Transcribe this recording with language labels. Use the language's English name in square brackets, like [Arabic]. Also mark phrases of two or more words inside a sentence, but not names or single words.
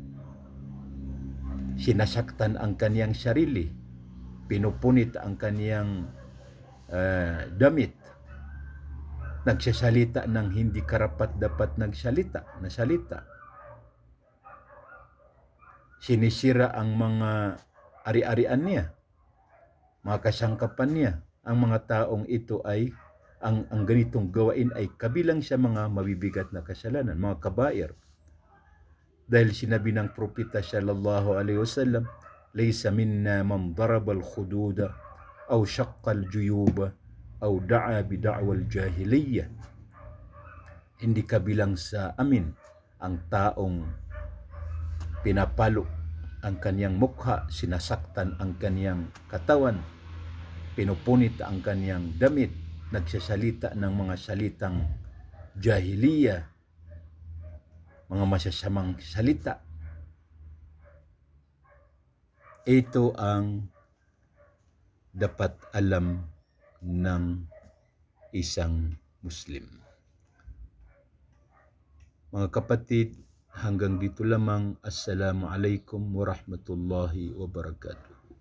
[Filipino] sinasaktan ang kanyang sarili, pinupunit ang kanyang damit, nagsasalita ng hindi karapat-dapat na salita, sinisira ang mga ari-arian niya, mga kasangkapan niya. Ang mga taong ito ay ang ganitong gawain ay kabilang sa mga mabibigat na kasalanan, mga kabair. Dahil sinabi ng propeta [Arabic] صلى الله عليه وسلم ليس منا من ضرب الخدود أو شق الجيوب أو دعا بدعوى الجاهلية. [Filipino] Hindi kabilang sa amin ang taong pinapalo ang kaniyang mukha, sinasaktan ang kaniyang katawan, pinupunit ang kaniyang damit, nagsasalita ng mga salitang jahiliya, mga masasamang salita. Ito ang dapat alam ng isang Muslim. Mga kapatid, hanggang dito lamang. [Arabic] السلام عليكم ورحمة الله وبركاته.